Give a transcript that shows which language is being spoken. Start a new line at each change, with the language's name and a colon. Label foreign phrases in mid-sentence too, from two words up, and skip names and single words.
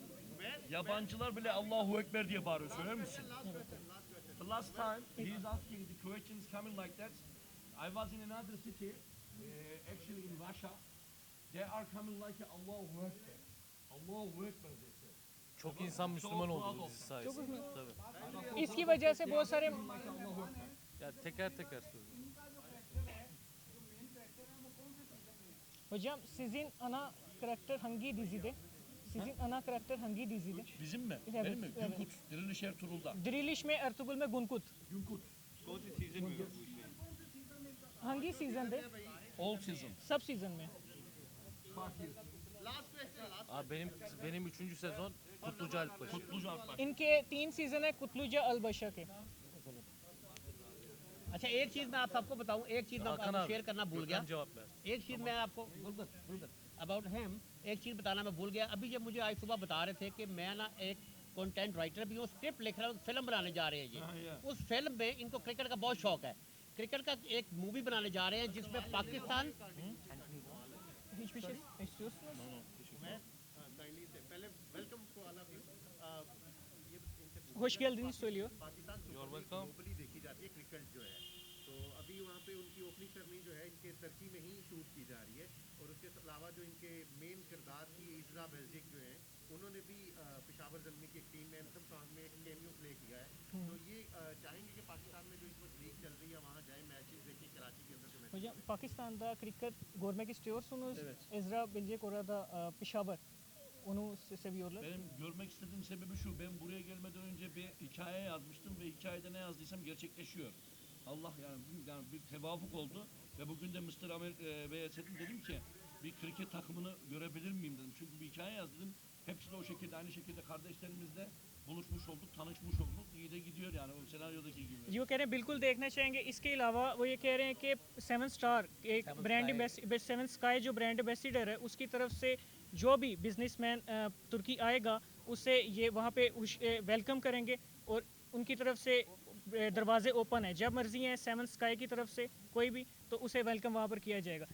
Turkish: Yabancılar bile
Arabic: الله أكبر
Turkish: diye bağırıyor. Söyler misin?
English: The last time he is asking the questions coming like that. I was in another city, actually in Russia. They are coming like
Arabic: الله أكبر. الله أكبر
English: they say.
Turkish: Çok insan Müslüman oldu bu dizi sayesinde. Çok Tabii.
Hindi: इसकी वजह से बहुत सारे
Turkish: Ya teker teker söylüyorum. hocam sizin ana karakter hangi dizide? Sizin ana karakter hangi dizide? Bizim mi? Evet, Benim mi? evet. Günkut. Diriliş Ertuğrul'da.
Hindi: Diriliş में Ertuğrul में Gunkut.
Turkish: Günkut. hangi सीजन
English: All season.
Hindi: सब सीजन में.
Turkish: Abi benim 3. sezon Kutluca Alpbaşı. Kutluca Alpbaş.
Hindi: इनके 3 सीजन है कुतलुजा अलबशा के. अच्छा एक चीज़ मैं आप सबको बताऊं, एक चीज़ मैं Hakan आपको
Turkish: abi.
Hindi: शेयर करना भूल गया.
Turkish: Gökhan cevap ver.
Hindi: एक चीज़ मैं आपको
English: about him
Hindi: एक चीज़ बताना मैं भूल गया. अभी जब मुझे आज सुबह बता रहे थे कि मैं ना एक
English: content writer
Hindi: भी हूँ, स्क्रिप्ट लिख रहा हूँ, फिल्म बनाने जा रहे हैं हाँ, ये। yeah. उस फिल्म में इनको क्रिकेट का बहुत शौक है। क्रिकेट का एक मूवी बनाने जा रहे हैं जिसमें पाकिस्तान
Turkish: Hiçbir şey istiyorsunuz? Hoş geldiniz söylüyor.
English: You're welcome.
Hindi: ग्लोबली देखी जाती है क्रिकेट जो है, तो अभी वहाँ पे उनकी
English: opening ceremony
Hindi: जो है इनके टर्की में ही शूट की जा रही है। और उसके अलावा जो इनके मेन किरदार की इजरा बेल्जिक जो है, उन्होंने भी पेशावर ज़ल्मी की एक टीम में
English: anthem song
Hindi: में एक कैमियो प्ले किया है। तो ये चाहेंगे कि पाकिस्तान में जो इस वक्त लीग चल रही है वहाँ जाए, मैचेस देखें, कराची के अंदर जो मैच
Turkish: Hocam Pakistan'da kriket görmek istiyorsunuz. Ezra Bilecek orada Peshawar. Onu seviyorlar. Benim görmek istediğim sebebi şu, ben buraya gelmeden önce bir hikaye yazmıştım ve hikayede ne yazdıysam gerçekleşiyor. Allah yani bir tevafuk oldu ve bugün de Mr. Bey'e dedim ki bir kriket takımını görebilir miyim dedim. Çünkü bir hikaye yazdım. Hepsi de o şekilde, aynı şekilde kardeşlerimizle buluşmuş olduk, tanışmış olduk. İyi de gidiyor yani o senaryodaki gibi.
Hindi: जो कह रहे हैं बिल्कुल देखना चाहेंगे। इसके अलावा वो ये कह रहे हैं कि
English: seven star
Hindi: एक ब्रांड सेवन स्काई जो
English: brand ambassador
Hindi: है उसकी तरफ से जो भी बिजनेसमैन तुर्की आएगा उससे ये वहाँ पे वेलकम करेंगे और उनकी तरफ से दरवाजे ओपन है, जब मर्जी हैं सेवन स्काई की तरफ से कोई भी तो उसे वेलकम वहाँ पर किया जाएगा।